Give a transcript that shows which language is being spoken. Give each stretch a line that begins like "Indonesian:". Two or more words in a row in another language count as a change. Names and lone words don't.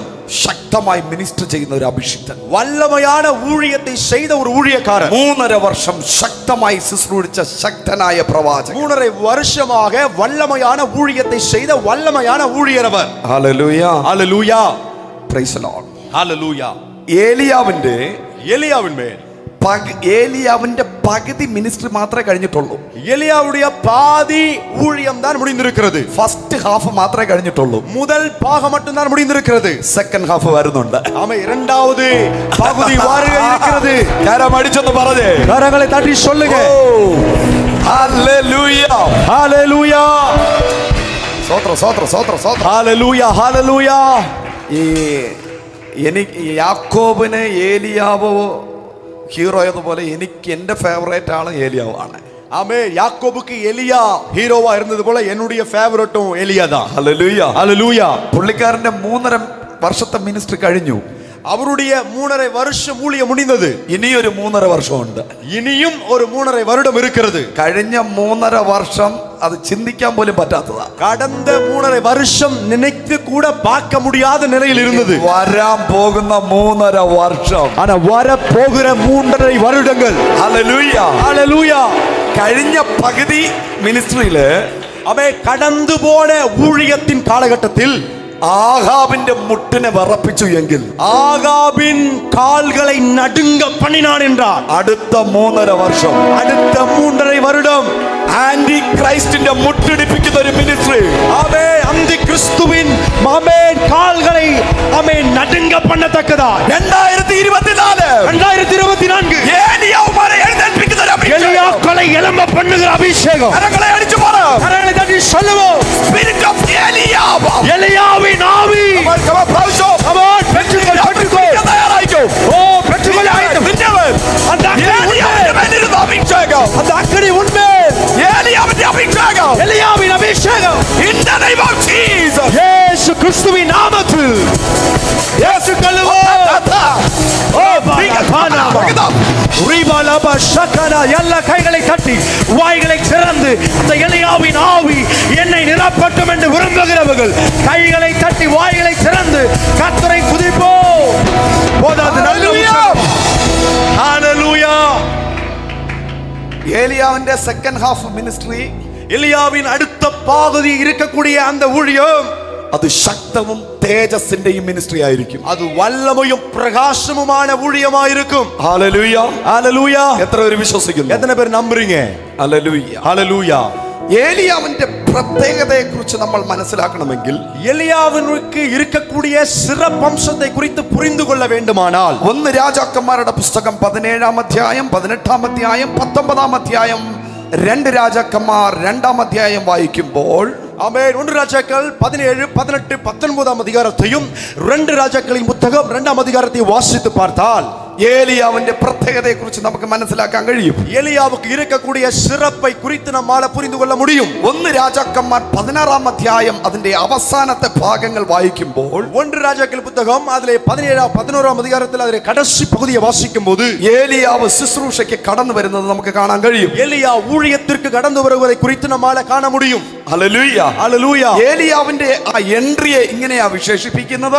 Malayalam: ശക്തമായി മിനിസ്റ്റർ ചെയ്യുന്ന ഒരു അഭിഷിക്തൻ,
Tamil: வல்லமையான ஊழியத்தை செய்த ஒரு ஊழியக்காரர்,
Malayalam: 3.5 വർഷം ശക്തമായി ശുശ്രൂഷിച്ച ശക്തനായ പ്രവാചകൻ,
Tamil: 3.5 வருஷமாக வல்லமையான ஊழியத்தை செய்த வல்லமையான ஊழியர் அவர்.
Malayalam: ഹല്ലേലൂയ,
Tamil: ஹல்லேலூயா,
English: Praise the Lord.
Tamil: ஹல்லேலூயா.
Malayalam: ഏലിയാവിന്റെ പകുതി മിനിസ്ട്രി മാത്രമേ കഴിഞ്ഞിട്ടുള്ളൂ.
Tamil: எலியாவுடைய பாதி ஊழியம் தான் முடிந்திருக்கிறது.
English: first half
Malayalam: മാത്രമേ കഴിഞ്ഞിട്ടുള്ളൂ.
Tamil: முதல் பாகம் மட்டும் தான் முடிந்திருக்கிறது.
English: second half
Malayalam: വരുന്നുണ്ട്.
Tamil: ஆமா, இரண்டாவது பகுதி வருக இருக்கிறது.
Malayalam: കരം അടിച്ചൊന്ന് പറഞ്ഞേ,
Tamil: கரங்களை தட்டி சொல்லுங்க.
Malayalam: ഹല്ലേലൂയ,
Tamil: ஹல்லேலூயா,
Malayalam: സ്തോത്രം, സ്തോത്രം, സ്തോത്രം, സ്തോത്രം.
Tamil: ஹல்லேலூயா, ஹல்லேலூயா.
Malayalam: എനിക്ക് യാക്കോബിന് ഏലിയാവോ ഹീറോ എന്നപോലെ എനിക്ക് എൻ്റെ ഫേവറേറ്റ് ആള് ഏലിയാവാണ്.
Tamil: ஆமே, யாக்கோபுக்கு எலியா ஹீரோவா இருந்தது போல என்னுடைய ஃபேவரட்டும் எலியா தான்.
Malayalam: ഹല്ലേലൂയ.
Tamil: ஹalleluya.
Malayalam: പുള്ളിക്കാരന്റെ 3.5 വർഷത്തെ മിനിസ്ട്രി കഴിഞ്ഞു.
Tamil: அவருடைய 3.5 வருஷம் ஊழியம் முடிந்தது.
Malayalam: ഇനിയൊരു 3.5 വർഷമുണ്ട്.
Tamil: இனியும் ஒரு 3.5 வருடம் இருக்கிறது.
Malayalam: കഴിഞ്ഞ 3.5 വർഷം അത് ചിന്തിക്കാൻ പോലും പറ്റാത്തതാ.
Tamil: கடந்த 3.5 வருஷம் நினைத்து கூட பார்க்க முடியாத நிலையில் இருந்தது.
Malayalam: വരാൻ പോകുന്ന 3.5 വർഷം,
Tamil: ஆனா வர போகிற 3.5 வருடங்கள்.
Malayalam: ഹല്ലേലൂയ.
Tamil: ஹalleluya.
Malayalam: കഴിഞ്ഞ പകുതി മിനിസ്ട്രിയില്
Tamil: அவை கடந்து போன ஊழியத்தின் காலகட்டத்தில்
Malayalam: ആഹാബിന്റെ മുട്ടിനെ വിറപ്പിച്ചു എങ്കിൽ
Tamil: ஆகாபின் கால்களை நடுங்க பண்ணினான் என்றார்.
Malayalam: അടുത്ത 3.5 വർഷം
Tamil: அடுத்த 3.5 வருடம்
English: anti Christinte
Malayalam: മുട്ടിടിപ്പിക്കുന്ന ഒരു മിനിസ്ട്രി.
Tamil: ஆமே, அந்த கிறிஸ்துவின் ஆமென் கால்களை ஆமென் நடுங்க பண்ணத்தக்கதா 2024 2024
Malayalam: ഏലിയാവുമാരെ എഴുന്നേൽപ്പിക്കുന്ന ഒരു അഭിഷേകം.
Tamil: எலியாக்களை எழும்ப பண்ணுகிற அபிஷேகம்.
Malayalam: കരങ്ങളെ അടിച്ചു പറ.
Tamil: கரங்களை தட்டி சொல்லுவோம்.
English: Spirit of Eliab.
Tamil: எலியாவின் ஆவி.
English: Come on, പ്രാവശ്യം. Come on,
Tamil: பெற்றுக்கொள், பெற்றுக்கொள்.
Malayalam: തയ്യാറായിക്കോ.
Tamil: ஓ, பெற்றுக்கொள்.
Malayalam: പിന്നവൻ.
Tamil: அந்த அக்கினி
Malayalam: ഏലിയാവിന്റെ മേലിരുന്ന അഭിഷേകം.
Tamil: அந்த அக்கினி உண்மையில்
Malayalam: ഏലിയാവിന്റെ അഭിഷേകം.
Tamil: எலியாவின் அபிஷேகம்.
English: In the name of Jesus.
Tamil: இயேசு கிறிஸ்துவின் நாமத்தில் ஏற்றுக்கொள்ளுவோம். ஓ, பானா ரிபலப ஷக்கனா. எல்லா கைகளை தட்டி வாய்களை திறந்து இந்த எலியாவின் ஆவி என்னை நிரப்பட்டும் என்று விரும்புகிறவர்கள் கைகளை தட்டி வாய்களை திறந்து கர்த்தரை துதிப்போம். போதாது. ஹalleluya.
Malayalam: ഏലിയാവിന്റെ
English: second half
Malayalam: മിനിസ്ട്രി,
Tamil: எலியாவின் அடுத்த பகுதி இருக்கக்கூடிய அந்த ஊழியம்
Malayalam: അത് ശക്തവും തേജസ്സിന്റെയും മിനിസ്ട്രി ആയിരിക്കും.
Tamil: அது வல்லமையும் பிரகாசமுமான ஊழியமாயிருக்கும்.
Malayalam: ഹല്ലേലൂയ.
Tamil: ஹalleluya.
Malayalam: എത്ര പേര് വിശ്വസിക്കുന്നു?
Tamil: எத்தனை பேர் நம்புறீங்க?
Malayalam: ഹല്ലേലൂയ.
Tamil: ஹalleluya.
Malayalam: ഏലിയാവിന്റെ പ്രത്യേകതയെ കുറിച്ച് നമ്മൾ മനസ്സിലാക്കണമെങ്കിൽ
Tamil: எலியாவினுக்கு இருக்கக்கூடிய சிறப்பம்சத்தை குறித்து புரிந்து கொள்ள வேண்டுமானால்
Malayalam: 1 രാജാക്കന്മാരുടെ പുസ്തകം 17-ാം അധ്യായം 18-ാം അധ്യായം 19-ാം അധ്യായം 2 രാജാക്കന്മാർ 2-ാം അധ്യായം വായിക്കുമ്പോൾ
Tamil: ஆமென். 1 ராஜாக்கள் 17, 18, 19 அதிகாரத்தையும் 2 ராஜாக்களின் புத்தகம் 2ஆம் அதிகாரத்தை வாசித்து பார்த்தால்
Malayalam: ഏലിയാവിന്റെ പ്രത്യേകതയെ കുറിച്ച് നമുക്ക് മനസ്സിലാക്കാൻ കഴിയും.
Tamil: எலியாவுக்கு இருக்கக்கூடிய சிறப்பை குறித்து நம்மால புரிந்து கொள்ள முடியும்.
Malayalam: 1 രാജാക്കന്മാർ 16-ാം അധ്യായം അതിന്റെ അവസാനത്തെ ഭാഗങ്ങൾ വായിക്കുമ്പോൾ
Tamil: 1 ராஜாக்கள் புத்தகம் அதிலே 17, 11ஆம் அதிகாரத்தில் அதிலே கடைசி பகுதியை வாசிக்கும் போது
Malayalam: ഏലിയാവ് ശുശ്രൂഷയ്ക്ക് കടന്നു വരുന്നത് നമുക്ക് കാണാൻ കഴിയും.
Tamil: எலியா ஊழியத்திற்கு கடந்து வருவதை குறித்து நம்மால காண முடியும்.
Malayalam: ഹല്ലേലൂയ.
Tamil: ஹalleluya.
Malayalam: ഏലിയാവിന്റെ ആ എൻട്രിയെ ഇങ്ങനെയാ വിശേഷിപ്പിക്കുന്നത്.